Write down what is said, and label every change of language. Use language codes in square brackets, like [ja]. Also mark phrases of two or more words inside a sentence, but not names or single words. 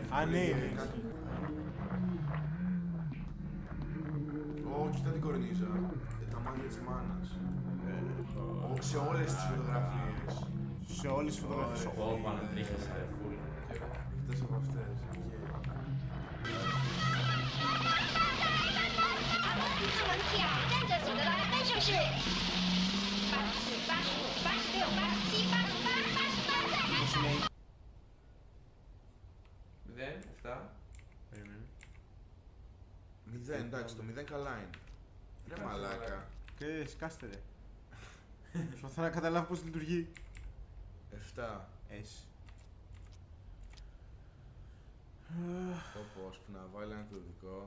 [el] Α, ναι, ναι. Ω, κοίτα την κορνίζα. Τα μάτια της μάνας. Σε όλες τις φωτογραφίες. Σε όλες τις φωτογραφίες. Εγώ πανατρίχασα, ρε φούλ. Εκτός από αυτές. [zh] 这门挑战者组的来分数是84、85、86、87、88、88，再来。 [el] Μηδέν, 7. 0, εντάξει, το 0 καλά είναι. Ρε μαλάκα. Και σκάστε ρε. Προσπαθώ να καταλάβω πώς λειτουργεί. 7. Έτσι. Όπως που να βάλει ένα κωδικό.